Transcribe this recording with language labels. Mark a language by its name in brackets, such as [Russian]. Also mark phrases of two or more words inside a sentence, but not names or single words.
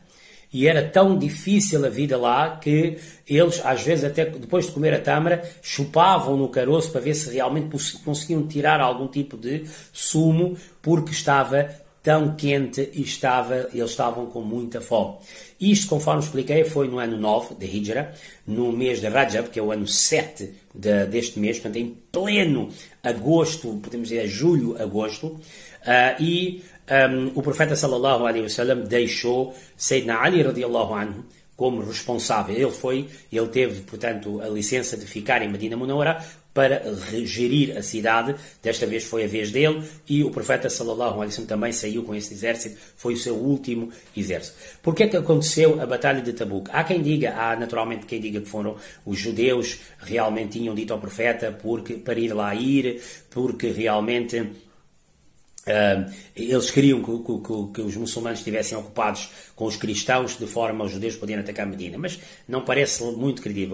[Portuguese] E era tão difícil a vida lá que eles, às vezes, até depois de comer a tâmara, chupavam no caroço para ver se realmente conseguiam tirar algum tipo de sumo, porque estava tão quente e eles estavam com muita fome. Isto, conforme expliquei, foi no ano 9 da Hijra, no mês de Rajab, que é o ano 7 deste mês, portanto, em pleno agosto, podemos dizer julho, agosto, o profeta [Arabic] صلى الله عليه وسلم [Portuguese] deixou Sayyidina Ali [Arabic] رضي الله عنه [Portuguese] como responsável. Ele teve, portanto, a licença de ficar em Medina Munawwara para gerir a cidade. Desta vez foi a vez dele e o profeta [Arabic] صلى الله عليه وسلم [Portuguese] também saiu com esse exército. Foi o seu último exército. Porquê é que aconteceu a Batalha de Tabuk? Há naturalmente quem diga que foram os judeus realmente tinham dito ao profeta para ir lá porque realmente eles queriam que os muçulmanos estivessem ocupados com os cristãos de forma aos judeus poderem atacar Medina, mas não parece muito credível.